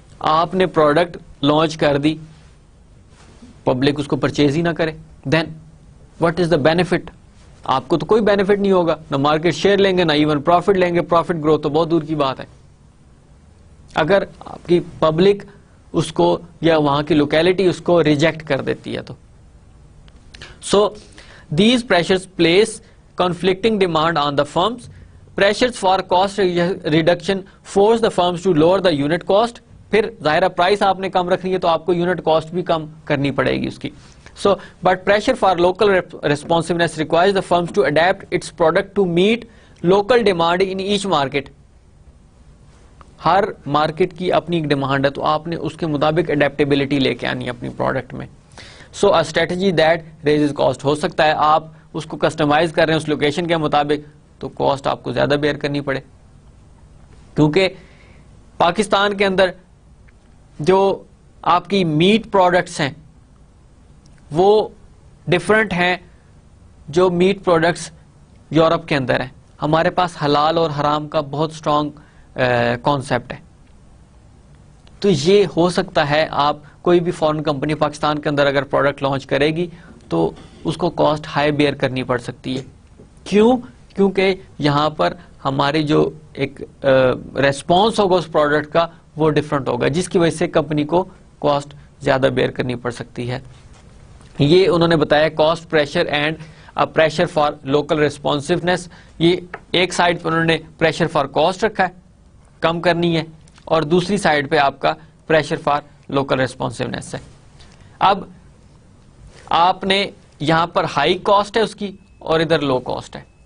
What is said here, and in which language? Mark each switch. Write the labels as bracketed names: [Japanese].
[Urdu] آپ نے product launch کر دی, پبلک اس کو پرچیز ہی نہ کرے, [English] Then what is the benefit? [Urdu] آپ کو تو کوئی بینیفٹ نہیں ہوگا, نہ مارکیٹ شیئر لیں گے نہ ایون پروفٹ لیں گے. پروفٹ گروتھ تو بہت دور کی بات ہے اگر آپ کی پبلک اس کو یا وہاں کی لوکیلٹی اس کو ریجیکٹ کر دیتی ہے تو. [English] So these pressures place conflicting demand on the firms. Pressures for cost reduction force the firms to lower the unit cost. [Urdu] پھر ظاہرہ پرائس آپ نے کم رکھنی ہے تو آپ کو یونٹ کاسٹ بھی کم کرنی پڑے گی اس کی. [English] So, but pressure for local responsiveness requires the firms to adapt its product to meet local demand in each market. [Urdu] Hare market کی اپنی ایک ڈیمانڈ ہے تو آپ نے اس کے مطابق اڈیپٹیبلٹی لے کے آنی ہے اپنی پروڈکٹ میں. [English] So a strategy that raises cost. [Urdu] ہو سکتا ہے آپ اس کو کسٹمائز کر رہے ہیں اس لوکیشن کے مطابق تو کاسٹ آپ کو زیادہ بیئر کرنی پڑے, کیونکہ پاکستان کے اندر جو آپ کی میٹ پروڈکٹس ہیں وہ ڈفرنٹ ہیں جو میٹ پروڈکٹس یورپ کے اندر ہیں. ہمارے پاس حلال اور حرام کا بہت اسٹرانگ کانسیپٹ ہے. تو یہ ہو سکتا ہے آپ کوئی بھی فورن کمپنی پاکستان کے اندر اگر پروڈکٹ لانچ کرے گی تو اس کو کاسٹ ہائی بیئر کرنی پڑ سکتی ہے. کیوں؟ کیونکہ یہاں پر ہماری جو ایک ریسپانس ہوگا اس پروڈکٹ کا وہ ڈفرنٹ ہوگا, جس کی وجہ سے کمپنی کو کاسٹ زیادہ بیئر کرنی پڑ سکتی ہے. یہ انہوں نے بتایا cost pressure and pressure for local ریسپانسونیس. یہ ایک سائڈ پہ انہوں نے پریشر فار کاسٹ رکھا ہے, کم کرنی ہے, اور دوسری سائڈ پہ آپ کا پریشر فار لوکل ریسپانسونیس ہے. اب آپ نے یہاں پر ہائی کاسٹ ہے اس کی اور ادھر لو کاسٹ ہے.